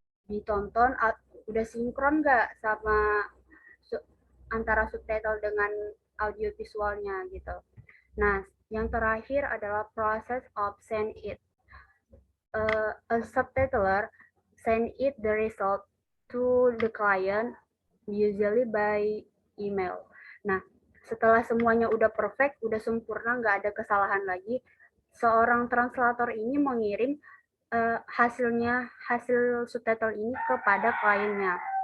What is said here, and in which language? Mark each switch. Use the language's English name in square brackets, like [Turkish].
[Indonesian] Ditonton udah sinkron nggak sama antara subtitle dengan audiovisualnya gitu. Nah, yang terakhir adalah [English] process of send it. A subtitler send it the result to the client usually by email. [Indonesian] Nah, setelah semuanya udah perfect, udah sempurna, nggak ada kesalahan lagi, seorang translator ini mengirim hasil subtitle ini kepada kliennya.